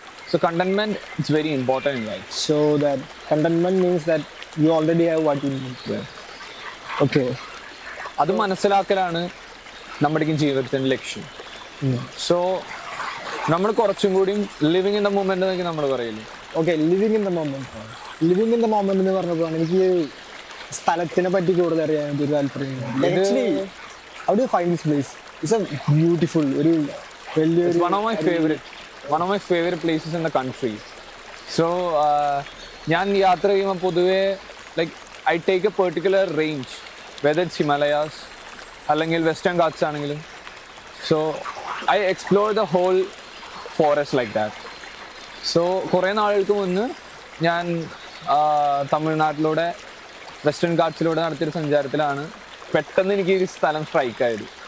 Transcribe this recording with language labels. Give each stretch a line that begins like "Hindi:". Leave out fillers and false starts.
English: So contentment is very important in life. So that contentment means that you already have what you need. Yeah. Okay.
Malayalam: അത് മനസ്സിലാക്കലാണ് നമ്മുടെയും ജീവിതത്തിൻ്റെ ലക്ഷ്യം. So നമ്മൾ കുറച്ചും കൂടി
English: living in the moment
Malayalam: എന്നൊക്കെ നമ്മൾ പറയില്ലേ.
English: Okay, living in the moment.
Malayalam: Living in the moment എന്ന് പറഞ്ഞപ്പോഴാണ് എനിക്ക് സ്ഥലത്തിനെ പറ്റി കൂടുതൽ അറിയാൻ ഒരു താല്പര്യം.
English: Actually how do you find this place? It's a beautiful,
Malayalam: ഒരു വലിയൊരു
English: one of my favorite places in the country. So
Malayalam: ഞാൻ യാത്ര ചെയ്യുമ്പോൾ പൊതുവേ
English: Like I take a particular range, whether it's Himalayas അല്ലെങ്കിൽ Western Ghats ആണെങ്കിലും. So I explore the whole forest like that.
Malayalam: So കുറേ നാളുകൾക്ക് മുന്ന് ഞാൻ തമിഴ്നാട്ടിലൂടെ വെസ്റ്റേൺ ഗാറ്റ്സിലൂടെ നടത്തിയൊരു സഞ്ചാരത്തിലാണ് പെട്ടെന്ന് എനിക്ക് ഈ സ്ഥലം സ്ട്രൈക്കായത്.